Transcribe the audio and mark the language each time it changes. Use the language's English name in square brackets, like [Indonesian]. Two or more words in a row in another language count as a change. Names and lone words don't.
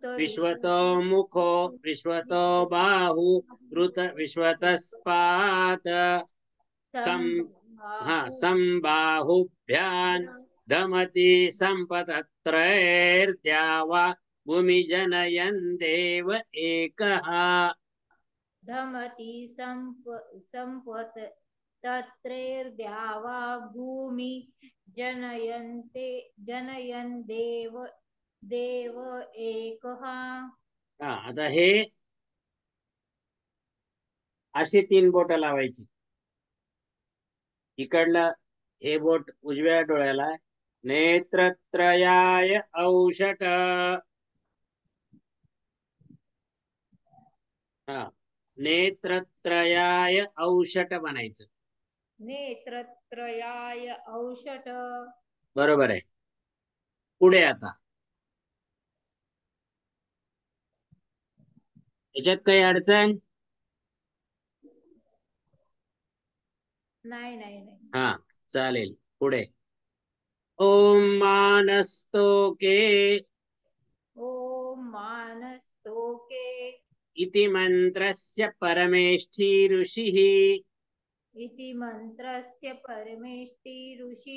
[Sanskrit] विश्वतो मुखो विश्वतो बाहु रुत विश्वतस्पाद संबाहुभ्यां दमति संपतत्रैर्द्यावा भूमि जनयन् देव एकः. धमति संपत तत्रैर्द्यावा भूमि जनयन् देव एकः. [Marathi] आता हे अशी 3 बोट लावायची. इकडलं हे बोट उजव्या डोळ्याला [Sanskrit] नेत्रत्रयाय औषट नेत्रत्रयाय औषट [Marathi] बनायचं. [Sanskrit] नेत्रत्रयाय औषट [Marathi] बरोबर आहे. पुढे आता याच्यात काही अडचण नाही. हा चालेल. पुढे [Sanskrit] ओम मानस्तोके ओम मानस्तोके इति मंत्रस्य परमेष्ठी ऋषिः इति मंत्रस्य परमेष्ठी ऋषिः